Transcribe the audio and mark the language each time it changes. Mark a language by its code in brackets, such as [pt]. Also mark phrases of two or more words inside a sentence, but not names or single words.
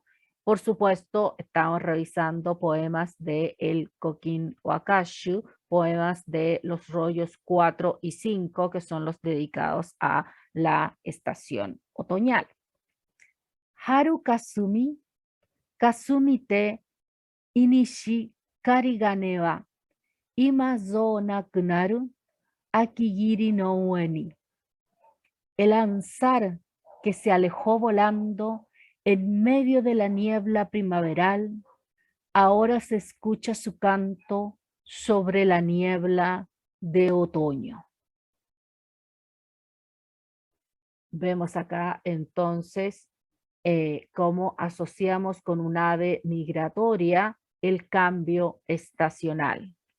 [es] Por supuesto, estamos revisando poemas de el Kokin Wakashu, poemas de los rollos 4 y 5, que son los dedicados a la estación otoñal. [ja] 春霞、霞みていにし雁がねは今ぞ鳴くなる秋霧の上に. [es] El ansar que se alejó volando en medio de la niebla primaveral, ahora se escucha su canto sobre la niebla de otoño. Vemos acá entonces cómo asociamos con un ave migratoria el cambio estacional.